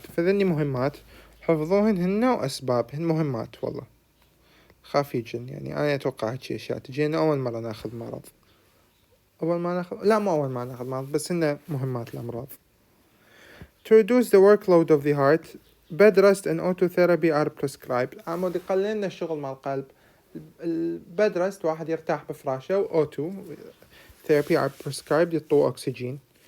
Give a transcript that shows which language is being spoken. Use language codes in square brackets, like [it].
[ar] فذني مهمات حفظوهن هن وأسبابهن مهمات. والله خاف يجن، يعني أنا أتوقع هالشي أشياء تجينا أول مرة ناخذ مرض، مو أول ما ناخذ مرض، بس هن مهمات الأمراض. [en] To reduce the workload of the heart, bed rest and autotherapy are prescribed. [ar] عمود يقلل لنا الشغل مع القلب. البيد رست واحد يرتاح بفراشه، و [en] O2 therapy are prescribed [ar] يعطوه أكسجين.